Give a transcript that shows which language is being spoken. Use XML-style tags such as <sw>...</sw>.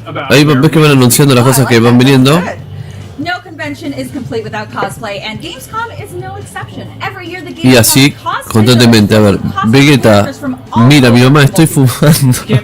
<es>Ahí ves que van anunciando las cosas que van viniendo.</es> <en>No convention is complete without cosplay, and Gamescom is no exception. Every year the</en> <es>Y así, constantemente, a ver, Vegeta, mira, mi mamá, estoy fumando.</es>